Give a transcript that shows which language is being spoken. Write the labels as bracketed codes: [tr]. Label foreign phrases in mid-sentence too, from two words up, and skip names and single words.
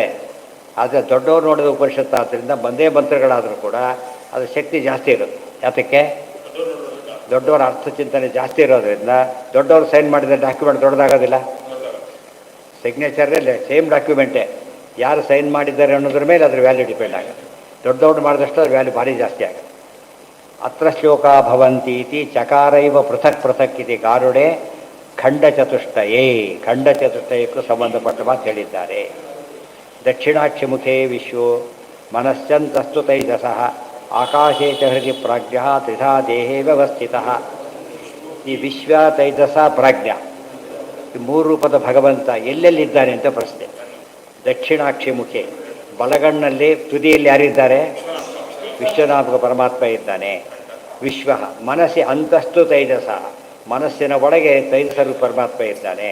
[kn] ಆದರೆ ದೊಡ್ಡವ್ರು ನೋಡಿದ ಉಪನಿಷತ್ತು ಆದ್ದರಿಂದ ಒಂದೇ ಮಂತ್ರಗಳಾದರೂ ಕೂಡ ಅದು ಶಕ್ತಿ ಜಾಸ್ತಿ ಇರುತ್ತೆ. ಯಾತಕ್ಕೆ, ದೊಡ್ಡವರ ಅರ್ಥಚಿಂತನೆ ಜಾಸ್ತಿ ಇರೋದ್ರಿಂದ ದೊಡ್ಡವರು ಸೈನ್ ಮಾಡಿದ ಡಾಕ್ಯುಮೆಂಟ್ ದೊಡ್ಡದಾಗೋದಿಲ್ಲ. ಸಿಗ್ನೇಚರ್ನಲ್ಲಿ [en] same document, [kn] ಯಾರು ಸೈನ್ ಮಾಡಿದ್ದಾರೆ ಅನ್ನೋದ್ರ ಮೇಲೆ ಅದ್ರ [en] value depend [kn] ಆಗುತ್ತೆ. ದೊಡ್ಡವ್ರು ಮಾಡಿದಷ್ಟು ಅದ್ರ ವ್ಯಾಲ್ಯೂ ಭಾರಿ ಜಾಸ್ತಿ ಆಗುತ್ತೆ. [sa] ಅತ್ರ ಶ್ಲೋಕ ಭವಂತಿ ಇತಿ ಚಕಾರೈವ ಪೃಥಕ್ ಪೃಥಕ್ ಇತಿ ಗಾರುಡೆ ಖಂಡಚತುಷ್ಟಯೇ. [kn] ಖಂಡಚತುಷ್ಟಯಕ್ಕೂ ಸಂಬಂಧಪಟ್ಟ ಮಾತು ಹೇಳಿದ್ದಾರೆ. [sa] ದಕ್ಷಿಣಾಕ್ಷಿಮುಖೇ ವಿಶ್ವೋ ಮನಶ್ಚಂತಸ್ತು ತೈಜಸಃ ಆಕಾಶೇ ಚ ಹೃದಯ ಪ್ರಾಜ್ಞ ತ್ರಿಧಾ ದೇಹೇ ವ್ಯವಸ್ಥಿತಃ. [kn] ಈ ವಿಶ್ವ, ತೈಜಸ, ಪ್ರಾಜ್ಞ ಈ 3 ರೂಪದ ಭಗವಂತ ಎಲ್ಲೆಲ್ಲಿದ್ದಾನೆ ಅಂತ ಪ್ರಶ್ನೆ. ದಕ್ಷಿಣಾಕ್ಷಿಮುಖೆ, ಬಲಗಣ್ಣಲ್ಲಿ ತುದಿಯಲ್ಲಿ ಯಾರಿದ್ದಾರೆ, ವಿಶ್ವನಾಮಕ ಪರಮಾತ್ಮ ಇದ್ದಾನೆ. [sa] ವಿಶ್ವ ಮನಸ್ಸಿ ಅಂತಸ್ತು ತೈಜಸ, [kn] ಮನಸ್ಸಿನ ಒಳಗೆ ತೈಜಸರು ಪರಮಾತ್ಮ ಇದ್ದಾನೆ.